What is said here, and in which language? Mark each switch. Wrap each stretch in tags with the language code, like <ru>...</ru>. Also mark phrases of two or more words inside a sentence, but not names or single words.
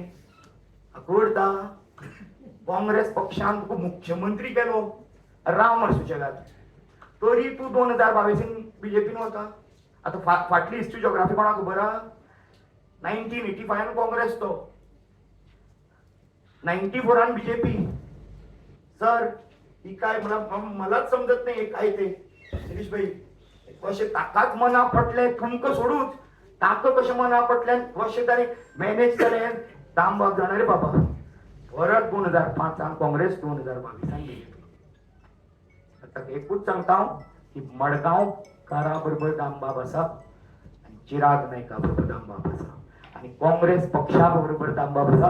<kok>करता काँग्रेस पक्षान तुका मुख्यमंत्री केलो, राव मार सुशेगाद, तरी तूं 2022 बीजेपीन वता. आतां फाटली</kok> <en>history geography</en> <kok>कोणाक खबर आहा? 1985 काँग्रेस तो, 94 बीजेपी.</kok> <mr>सर ही काय मलाच समजत नाही काय ते गिरीश भाई.</mr> <kok>कशे ताकाच मना पडले तुमकां सोडूच, ताका कशें मना पडले कशें ताणें मॅनेज केलें दामबाब जाणारे बाबा. परत 2005 काँग्रेस, 2022 बीजेपी. आता एकूच सांगता की मडगांव कारा बरोबर दामबाब आसा आनी चिराग नायका बरोबर दामबाब आसा आनी काँग्रेस पक्षा बरोबर दामबाब आसा.</kok>